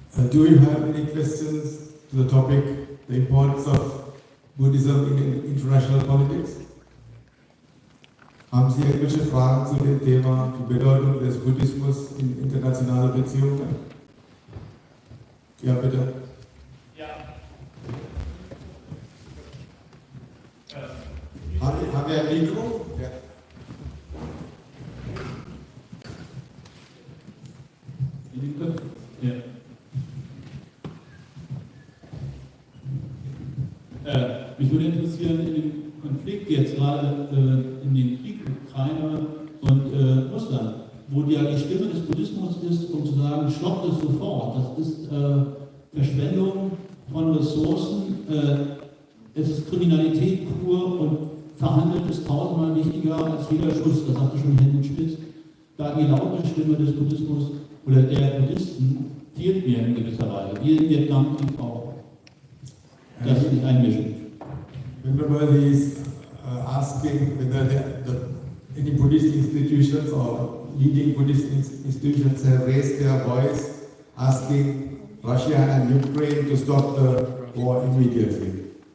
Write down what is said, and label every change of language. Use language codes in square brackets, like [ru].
[en] Do you have any questions to the topic, the importance of Buddhism in international politics? [de] Haben Sie irgendwelche Fragen zu dem Thema, die Bedeutung des Buddhismus in internationale Beziehungen? Ja, bitte. Ja. Haben wir ein Mikro? Ja. Ja. Mich würde interessieren, in dem Konflikt jetzt gerade in den Krieg Ukraine und Russland, wo ja die Stimme des Buddhismus ist, um zu sagen, stoppt es sofort. Das ist Verschwendung von Ressourcen, es ist Kriminalität pur und verhandelt ist tausendmal wichtiger als jeder Schuss. Das sagte schon Helmut Schmidt. Da die laute Stimme des Buddhismus oder der Buddhisten fehlt mir in gewisser Weise, wie in Vietnam und auch. Das will ich einmischen. [en] Whenever he is asking whether any Buddhist institutions or leading Buddhist institutions have raised their voice asking Russia and Ukraine to stop the war immediately.